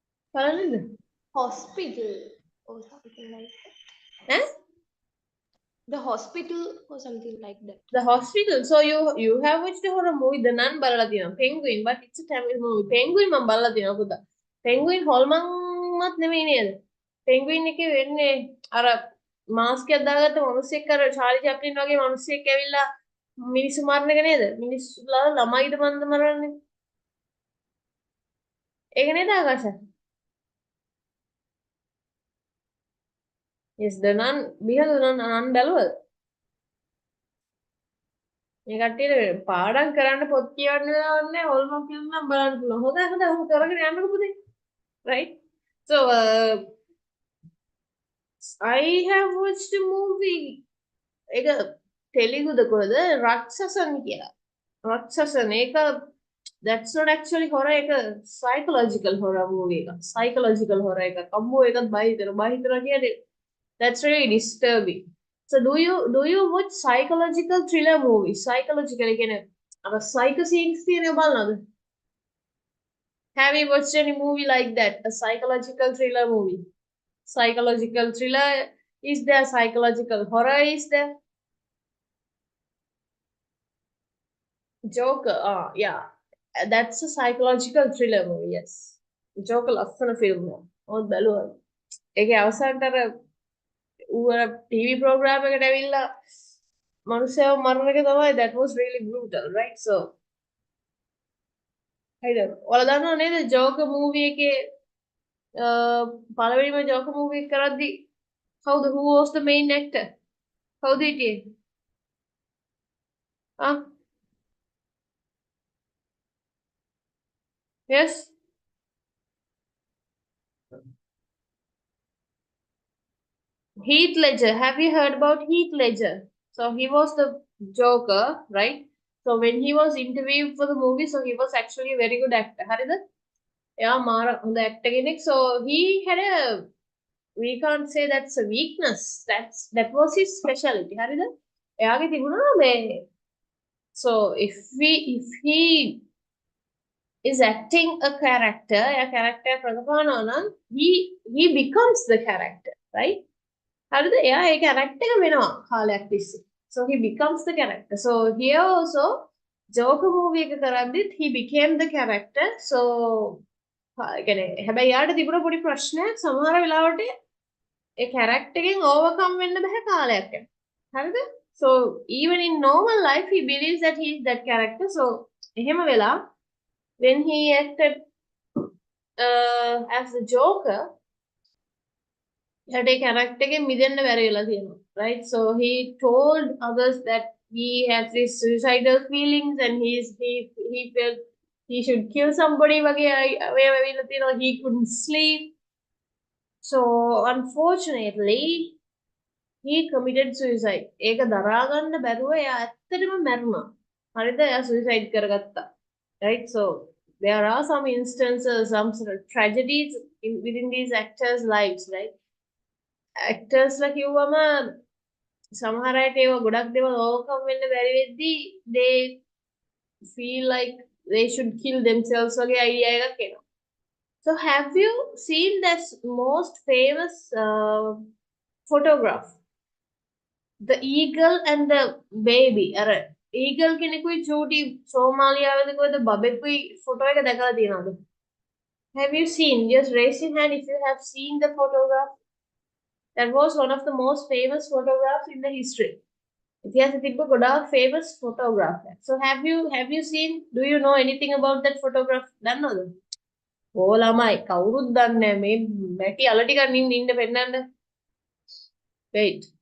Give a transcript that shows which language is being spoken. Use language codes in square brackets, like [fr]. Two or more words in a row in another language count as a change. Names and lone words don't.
[si] බලන්නද? [en] Hospital or something like that. Eh? The hospital or something like that. The Hospital. So you have watched the horror movie The Nun [si] බලලා තියෙනවා. [en] Penguin, but it's a Tamil movie. [si] Penguin මම බලලා තියෙනවා පුතා. Penguin හොල්මන්වත් නෙමෙයි නේද? Penguin එකේ වෙන්නේ අර මාස්ක් එකක් දාගත්ත මිනිස්සෙක් අර චාලි චැප්ලින් වගේ මිනිස්සෙක් ඇවිල්ලා මිනිස්සු මරන එක නේද? මිනිස්සුලා ළමයිද මන්ද මරන්නේ? ඒක නේද ආකාශ? [en] Yes, The Nun. [si] බිහද නන් බැලුවද? මේ කට්ටියට පාඩම් කරන්න පොත් කියවන්න වෙලාවක් නැහැ. හොල්මන් ෆිල්ම් නම් බලන්න පුළුවන්. හොඳයි හොඳයි ඔහොම කරගෙන යන්නකෝ පුතේ. [en] Right? So I have watched a movie. [si] ඒක තෙලිගුද කොහෙද? රක්ෂසන් කියලා. [en] රක්ෂසන් ඒක that's not actually horror එක psychological horror movie එකක්. Psychological horror [si] එකක්. අම්මෝ ඒකත් බය හිතනවා කියන්නේ [en] that's really disturbing. So do you watch psychological thriller movies? Psychological කියන්නේ අර psycho scenes තියෙනවා බලනවද? Have you watched any movie like that? A psychological thriller movie? Psychological thriller is there? Psychological horror is there? Joker, yeah. That's a psychological thriller movie, yes. [si] Joker ලස්සන film එක. ඔත් බැලුවා. ඒකේ අවසානට අර ඌ අර [en] TV program [si] එකට ඇවිල්ලා මනුස්සයව මරන එක තමයි [en] that was really brutal, right? [si] So හරිද? ඔයාලා දන්නව නේද Joker movie එකේ පළවෙනිම Joker movie එක කරද්දි [en] who was the main actor? [si] කවුද හිටියේ? [en] Ah, yes. Heath Ledger. Have you heard about Heath Ledger? So he was the Joker, right? So when he was interviewed for the movie, so he was actually a very good actor. [si] හරිද? එයා මාර හොඳ actor කෙනෙක්. [en] So he had a, we can't say that's a weakness. That was his specialty. [si] හරිද? එයාගේ තිබුණා මේ, [en] so if he is acting a character, a character [si] රඟපානවා නම් [en] he becomes the character, right? [si] හරිද? එයා ඒ character එක වෙනවා කාලයක් තිස්සේ. [en] So he becomes the character. So here also Joker movie [si] එක කරද්දිත් [en] he became the character. [si] So කියන්නේ හැබැයි යාට තිබුණ පොඩි ප්‍රශ්නයක් සමහර වෙලාවට ඒ character එකෙන් overcome වෙන්න බෑ කාලයක් යන. හරිද? [en] So even in normal life he believes that he is that character. So [si] එහෙම වෙලා [en] when he acted as the Joker, had a character [si] එකෙන් මිදෙන්න බැරි වෙලා තියෙනවා, [en] right? So he told others that he has these suicidal feelings and he felt he should kill somebody [si] වගේ වෙලා තියෙනවා. [en] He couldn't sleep. So unfortunately he committed suicide. [si] ඒක දරා ගන්න බැරුව එයා ඇත්තටම මැරුණා. හරිද? එයා suicide කරගත්තා. [en] Right? So there are some instances, some sort of tragedies within these actors' lives, right? [si] Actors ලා කිව්වම සමහර අයට ඒව ගොඩක් දේවල් overcome වෙන්න බැරි වෙද්දී [en] they feel like they should kill themselves [si] වගේ idea එකක් එනවා. [en] So have you seen this most famous photograph? The eagle and the baby. [si] අර eagle කෙනෙකුයි චූටි සෝමාලියාවේද කොහෙද බබෙකුයි ෆොටෝ එක දැකලා තියෙනවද? [en] Have you seen? Just raise your hand if you have seen the photograph. That was one of the most famous photographs in the history. [si] ඉතිහාසෙ තිබ්බ ගොඩාක් [en] famous photograph. So have you seen? Do you know anything about that photograph? [si] දන්නවද? ඕ ළමයි කවුරුත් දන්නේ නැහැ. මේ මැටි අල ටිකක් ඉන්න පෙන්නන්න. [en] Wait.